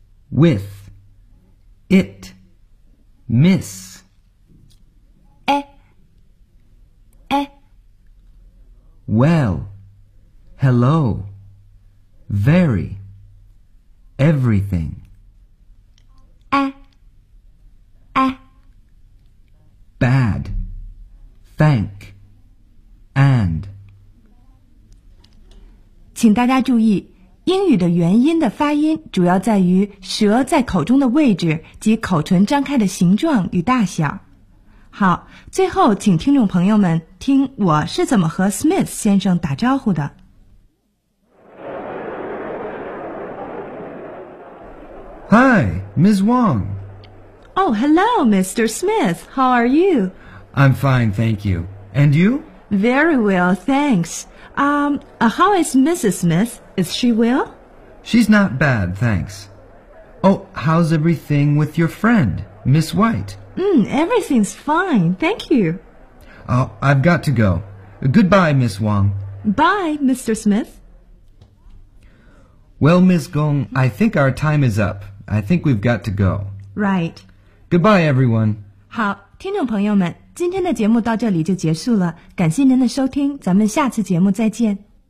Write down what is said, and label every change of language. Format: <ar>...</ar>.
<en>With, it, miss, well, hello, very, everything, bad, thank, and.</en> <zh>请大家注意英语的元音的发音主要在于舌在口中的位置及口唇张开的形状与大小。好，最后请听众朋友们听我是怎么和 Smith 先生打招呼的。</zh> <en>Hi, Ms. Wang. Oh, hello, Mr. Smith. How are you? I'm fine, thank you. And you? Very well, thanks. How is Mrs. Smith? Is she well? She's not bad, thanks. Oh, how's everything with your friend, Miss White? Everything's fine, thank you. Oh, I've got to go. Goodbye, Miss Wang. Bye, Mr. Smith. Well, Miss Gong, I think our time is up. I think we've got to go. Right. Goodbye, everyone.</en> <zh>好，听众朋友们，今天的节目到这里就结束了。感谢您的收听，咱们下次节目再见。</zh>